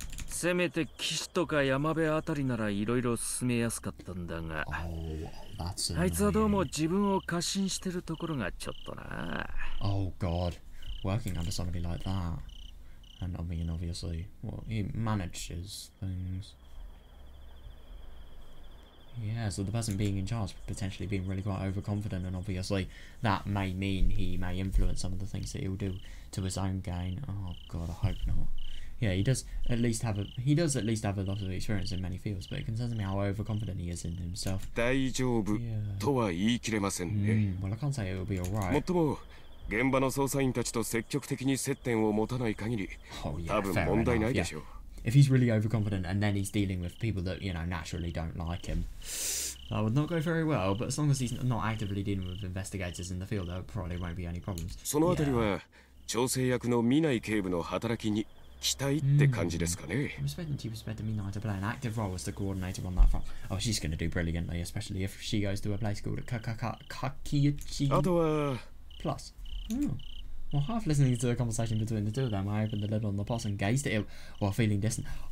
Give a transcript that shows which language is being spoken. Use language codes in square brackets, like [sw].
[ja] せめて岸とか山辺あたりならいろいろ進めやすかったんだが、あいつはどうも自分を過信してるところがちょっとな。 [en] Oh god, working under somebody like that, and obviously, well, he manages things. Yeah, so the person being in charge potentially being really quite overconfident, and obviously that may mean he may influence some of the things that he'll do to his own gain. Oh god, I hope not. Yeah, he does at least have a lot of experience in many fields, but it concerns me how overconfident he is in himself. [ja] 大丈夫とは言い切れませんね。 [en] Well, I can't say it will be alright. [ja] もっとも現場の捜査員たちと積極的に接点を持たない限り、多分問題ないでしょう。 [en] If he's really overconfident and then he's dealing with people that, you know, naturally don't like him, That would not go very well, but as long as he's not actively dealing with investigators in the field, there probably won't be any problems. [ja] そのあたりは調整役の見ない警部の働きに期待って感じですかね。 [en] I'm expecting to Midnight to play an active role as the coordinator on that front. Oh, she's going to do brilliantly, especially if she goes to a place called Kakiuchi. [ja] あとは [en] Plus. Well, half listening to the conversation between the two of them, I opened the lid on the pot and gazed at it while feeling distant.